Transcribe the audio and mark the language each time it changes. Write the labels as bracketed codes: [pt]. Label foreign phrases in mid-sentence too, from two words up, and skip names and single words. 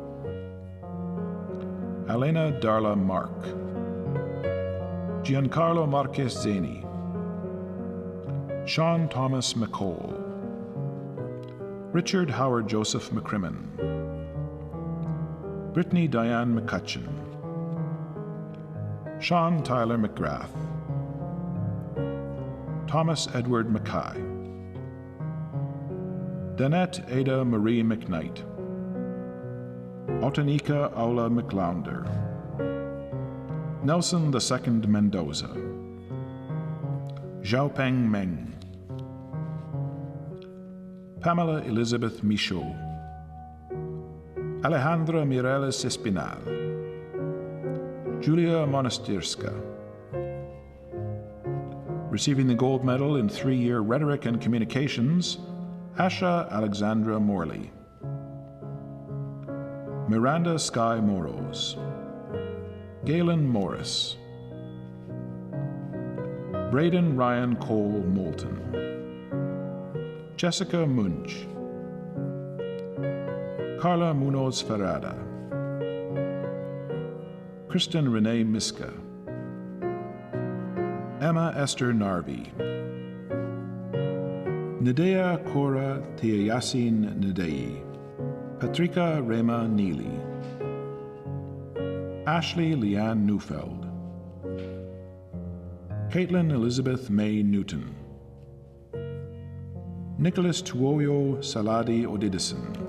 [en] Elena Darla Mark, Giancarlo Marquez Zeni, Sean Thomas McCole, Richard Howard Joseph McCrimmon, Brittany Diane McCutcheon, Sean Tyler McGrath, Thomas Edward Mackay, Danette Ada Marie McKnight, Otanika Aula McLounder, Nelson II Mendoza, Xiaopeng Meng, Pamela Elizabeth Michaud, Alejandra Mireles Espinal, Julia Monastirska. Receiving the gold medal in 3-year Rhetoric and Communications, Asha Alexandra Morley, Miranda Sky Moros, Galen Morris, Braden Ryan Cole Moulton, Jessica Munch, Carla Munoz Ferrada, Kristen Renee Miska, Emma Esther Narvi, Nadea Cora Tiayasin Nadei, Patrika Rema Neely, Ashley Leanne Neufeld, Caitlin Elizabeth May Newton, Nicholas Tuoyo Saladi Odidison,